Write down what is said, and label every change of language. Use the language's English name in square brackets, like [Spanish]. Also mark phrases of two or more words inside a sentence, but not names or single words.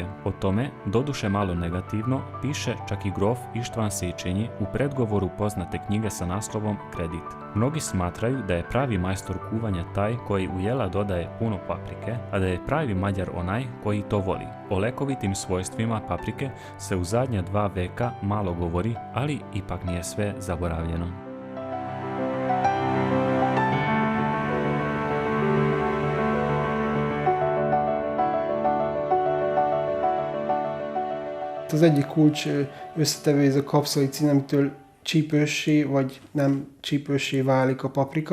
[Serbian] O tome, doduše malo negativno, piše čak i grof István Széchenyi u predgovoru poznate knjige sa naslovom Kredit. Mnogi smatraju da je pravi majstor kuvanja taj koji u jela dodaje puno paprike, a da je pravi Mađar onaj koji to voli. O lekovitim svojstvima paprike se u zadnja 2 veka malo govori, ali ipak nije sve zaboravljeno. [Hungarian] Az egyik kulcs összetevő ez a kapszaicin, amitől csípőssé vagy nem csípőssé válik a paprika.